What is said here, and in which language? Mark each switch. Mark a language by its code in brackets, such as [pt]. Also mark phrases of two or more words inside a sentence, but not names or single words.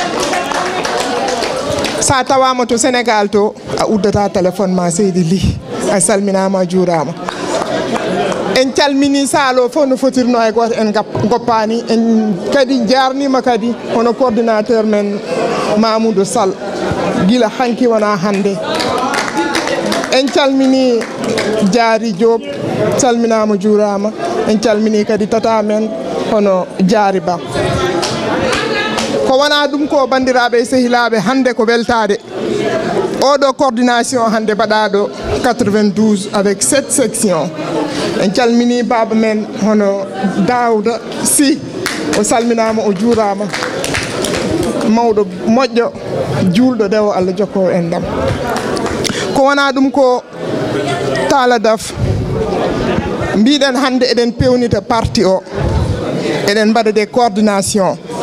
[ff] sa tawama to Sénégal to a uddata téléphone ma Seydi Ly a salminama a juurama en calmini saalo fof no fotirno e goto en goppani en kadi jarnima kadi hono coordinateur men Mamoudou Sall guila hanki wona hande en calmini Diary Diop salminama juurama en calmini kadi tata men hono Diary Ba ko wona ɗum ko bandiraɓe sehilaɓe hande ko weltade oɗo coordination hande mbaɗaɗo 92 [fr] avec 7 sections [ff] en calmini baba men hono Daouda Sy o salminama o juurama mawɗo moƴƴo julɗo dewo Allah jokko en ɗam ko wona ɗum ko Talla Daf mbiɗen hande eɗen pewnita parti o eɗen mbaɗa [fr] des coordination